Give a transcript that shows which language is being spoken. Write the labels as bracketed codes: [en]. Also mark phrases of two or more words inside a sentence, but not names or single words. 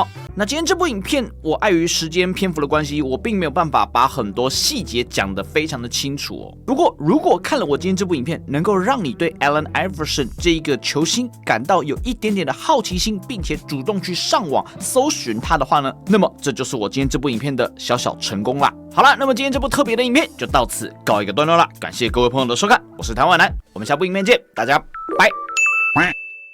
[zh] 那今天這部影片，我礙於時間篇幅的關係，我並沒有辦法把很多細節講得非常的清楚哦。不過，如果看了我今天這部影片，能夠讓你對 Allen Iverson 這一個球星感到有一點點的好奇心，並且主動去上網搜尋他的話呢，那麼這就是我今天這部影片的小小成功啦。好了，那麼今天這部特別的影片就到此告一個段落啦，感謝各位朋友的收看，我是譚婉南，我們下部影片見，大家拜。